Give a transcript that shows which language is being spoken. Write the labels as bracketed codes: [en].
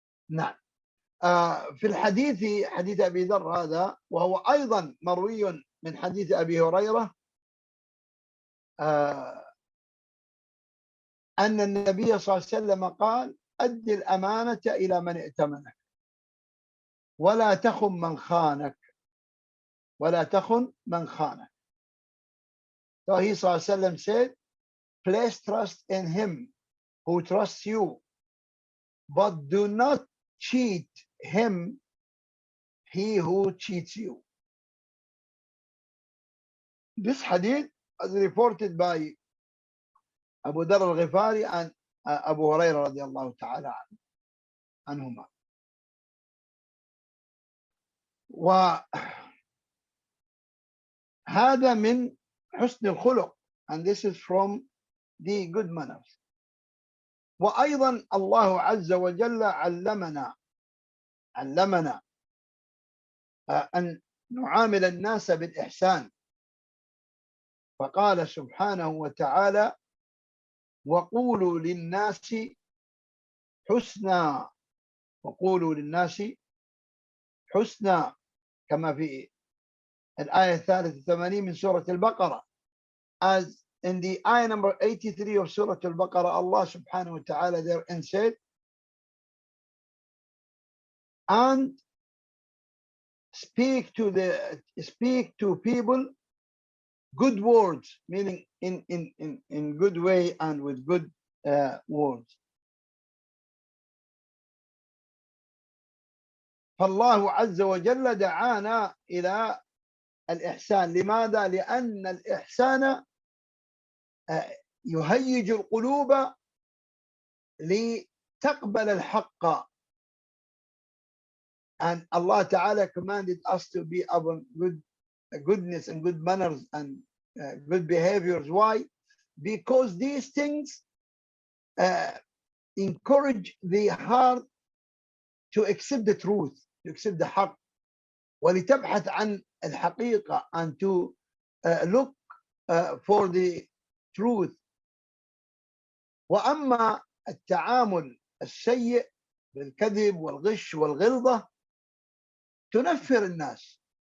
[ar] نعم في الحديث، حديث أبي ذر هذا، وهو أيضا مروي من حديث أبي هريرة، أن النبي صلى الله عليه وسلم قال: أد الأمانة إلى من ائتمنك ولا تخن من خانك، ولا تخن من خانك. [en] So he صلى الله عليه وسلم said, place trust in him who trusts you, but do not cheat him, he who cheats you. This hadith is reported by Abu Dharr al-Ghifari and Abu Hurairah radiallahu ta'ala anhuma. [ar] وهذا من حسن الخلق, [en] and this is from the good manners. [ar] وأيضا الله عز وجل علمنا أن نعامل الناس بالإحسان، فقال سبحانه وتعالى: وقولوا للناس حسنا، وقولوا للناس حسنا، كما في الآية 83 من سورة البقرة. [en] As in the ayah number 83 of Surah Al-Baqarah, Allah subhanahu wa ta'ala therein said, and speak to people good words, meaning in good way and with good words. [ar] فالله عز وجل دعانا إلى الإحسان. لماذا؟ لأن الإحسان يهيج القلوب لتقبل الحق. [en] And Allah Ta'ala commanded us to be upon goodness and good manners and good behaviors. Why? Because these things encourage the heart to accept the truth, to accept the haqq, [ar] ولتبحث عن الحقيقة, [en] and to look for the truth. [ar] وأما التعامل السيء بالكذب والغش والغلظة تنفر الناس.